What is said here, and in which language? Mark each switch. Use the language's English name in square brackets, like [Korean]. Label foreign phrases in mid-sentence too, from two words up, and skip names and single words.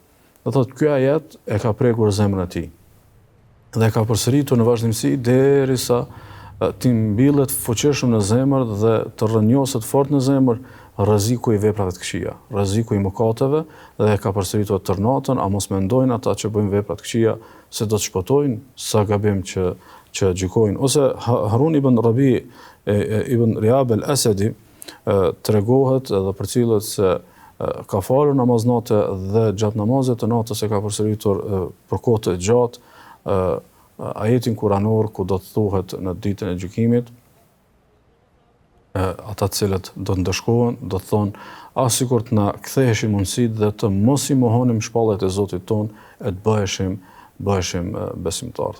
[Albanian] Dhe thot ky ajet e ka prekur zemrën e tij dhe ka përsëritur në vazhdimsi derisa ti mbillet fuqishëm në zemër dhe të rrënjoset fort në zemër rreziku i veprave të këqija, rreziku i mëkateve dhe ka përsëritur tërë natën, a mos mendojnë ata që bëjnë vepra të këqija se do të shpëtojnë, sa gabim që gjykojnë. Ose Harun ibn Rabi ibn Riab al-Asadi tregohet edhe përcillet se ka falur namaz natë dhe gjatë namazit të natës e ka përsëritur për kohë të gjatë ajetin kuranor ku do të thuhet në ditën e gjykimit, ata të cilët do të ndëshkohen, do të thonë, as sikur të na ktheheshin mundësitë dhe të mos i mohonim shpalljet e Zotit ton e të bëheshim besimtar.